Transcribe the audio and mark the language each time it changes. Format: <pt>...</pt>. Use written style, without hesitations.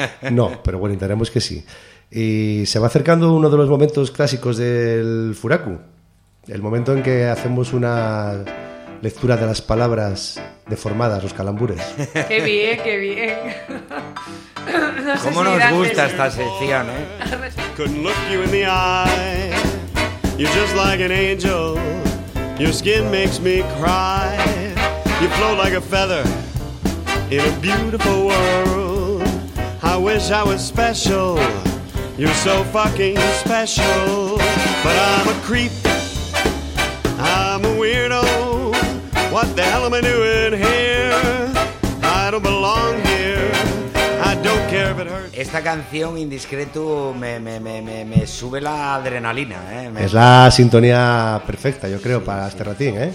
<es>No, pero bueno, intentaremos que sí. Y se va acercando uno de los momentos clásicos del Furaku. El momento en que hacemos una lectura de las palabras deformadas, los calambures. ¡Qué bien, qué bien! No sé ¿cómo si nos gusta esta sección, eh?</es> <en>Couldn't look you in the eye. You're just like an angel. Your skin makes me cry. You flow like a feather in a beautiful world. I wish I was special. You're so fucking special. But I'm a creep. I'm a weirdo. What the hell am I doing here? don't belong here. I don't care if it hurts.</en> <es>Esta canción, Indiscreto, me sube la adrenalina, ¿eh? Es la sintonía perfecta, yo creo, sí, para sí, este ratín, ¿eh?</es>